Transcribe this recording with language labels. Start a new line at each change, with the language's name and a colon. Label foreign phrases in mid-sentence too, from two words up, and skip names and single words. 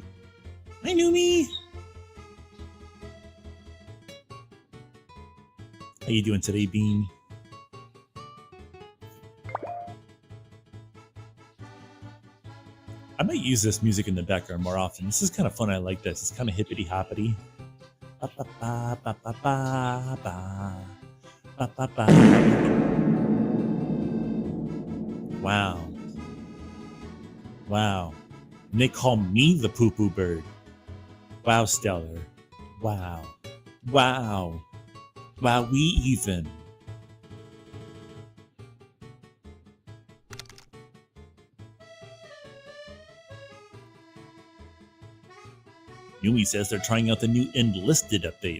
English: Hi, Numi. How you doing today, Bean? I might use this music in the background more often. This is kind of fun. I like this. It's kind of hippity hoppity. Ba, ba, ba, ba, ba, ba, ba. Ba, ba, ba. Wow. Wow. And they call me the poo-poo bird. Wow, Stellar. Wow. Wow. Wow, we even. Yumi says they're trying out the new Enlisted update.